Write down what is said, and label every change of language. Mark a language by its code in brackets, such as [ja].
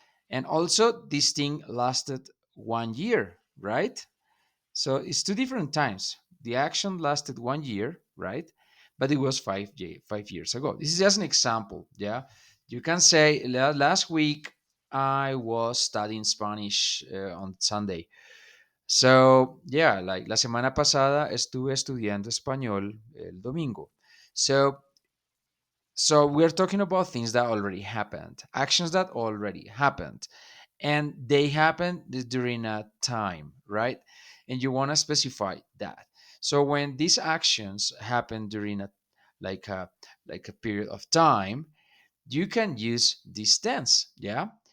[en] And also, this thing lasted 1 year, right? So it's two different times. The action lasted 1 year, right? But it was 5 years ago. This is just an example. Yeah. You can say, Last week I was studying Spanish on Sunday." So, yeah, like [es] la semana pasada estuve estudiando español el domingo. [en] So, so we're talking about things that already happened, actions that already happened, and they happened during a time, right? And you want to specify that. So when these actions happen during a like a like a period of time, you can use this tense, yeah.